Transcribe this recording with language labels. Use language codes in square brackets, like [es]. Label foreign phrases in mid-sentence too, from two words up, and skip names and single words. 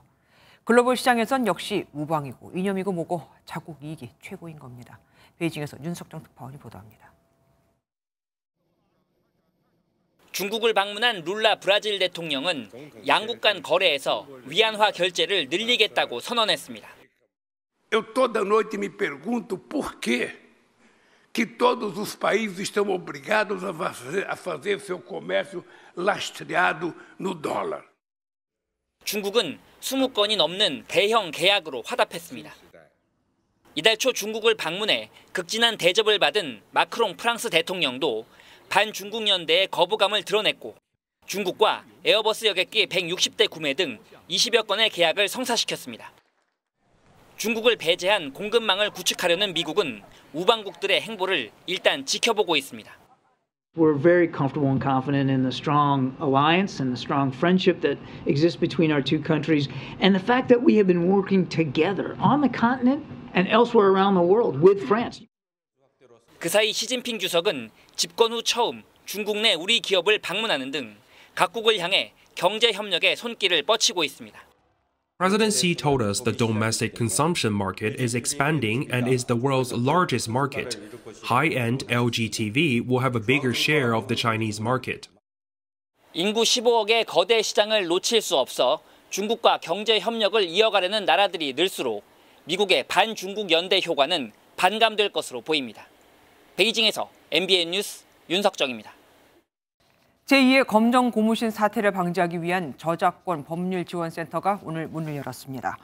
[ko] 글로벌 시장에선 역시 우방이고 이념이고 뭐고 자국 이익이 최고인 겁니다. 베이징에서 윤석정 특파원이 보도합니다. 중국을 방문한 룰라 브라질 대통령은 양국 간 거래에서 위안화 결제를 늘리겠다고 선언했습니다. [pt] Eu toda noite me pergunto por quê que todos os países estão obrigados a fazer seu comércio lastreado no dólar. [ko] 중국은 20건이 넘는 대형 계약으로 화답했습니다. 이달 초 중국을 방문해 극진한 대접을 받은 마크롱 프랑스 대통령도 반중국 연대의 거부감을 드러냈고 중국과 에어버스 여객기 160대 구매 등 20여 건의 계약을 성사시켰습니다. 중국을 배제한 공급망을 구축하려는 미국은 우방국들의 행보를 일단 지켜보고 있습니다. [en] We're very comfortable and confident in the strong alliance and the strong friendship that exists between our two countries, and the fact that we have been working together on the continent and elsewhere around the world with France. [ko] 그 사이 시진핑 주석은 집권 후 처음 중국 내 우리 기업을 방문하는 등 각국을 향해 경제 협력에 손길을 뻗치고 있습니다. [en] President Xi told us the domestic consumption market is expanding and is the world's largest market. High-end LG TV will have a bigger share of the Chinese market. [ko] 인구 15억의 거대 시장을 놓칠 수 없어 중국과 경제 협력을 이어가려는 나라들이 늘수록 미국의 반중국 연대 효과는 반감될 것으로 보입니다. 베이징에서 MBN 뉴스 윤석정입니다. 제2의 검정 고무신 사태를 방지하기 위한 저작권 법률지원센터가 오늘 문을 열었습니다.